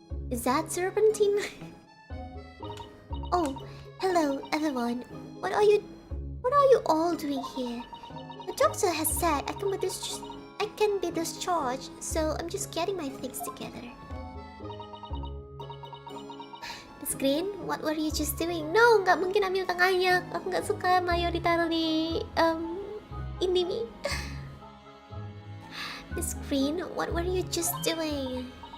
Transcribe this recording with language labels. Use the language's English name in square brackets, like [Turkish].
[English] Is that serpentine? Oh, hello everyone. What are you all doing here? The doctor has said I can be discharged, so I'm just getting my things together. Miss Green, what were you just doing? [Indonesian] No, nggak mungkin ambil tengahnya. Aku nggak suka mayo ditaruh di Indomie. [English] Miss Green, what were you just doing?